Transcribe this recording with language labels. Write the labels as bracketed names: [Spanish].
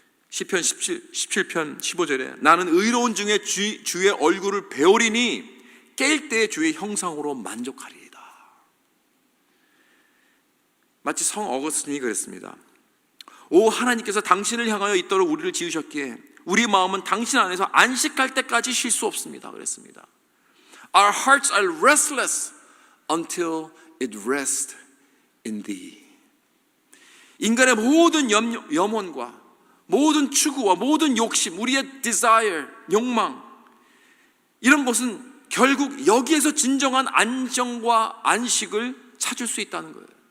[Korean] 시편 17편 15절에 나는 의로운 중에 주의 얼굴을 배우리니 깰 때 주의 형상으로 만족하리이다. 마치 성 어거스틴이 그랬습니다. 오 하나님께서 당신을 향하여 있도록 우리를 지으셨기에 우리 마음은 당신 안에서 안식할 때까지 쉴 수 없습니다. 그랬습니다. [English] Our hearts are restless until it rests in thee. [Korean] 인간의 모든 염원과 모든 추구와 모든 욕심, 우리의 desire, 욕망 이런 것은 결국 여기에서 진정한 안정과 안식을 찾을 수 있다는 거예요.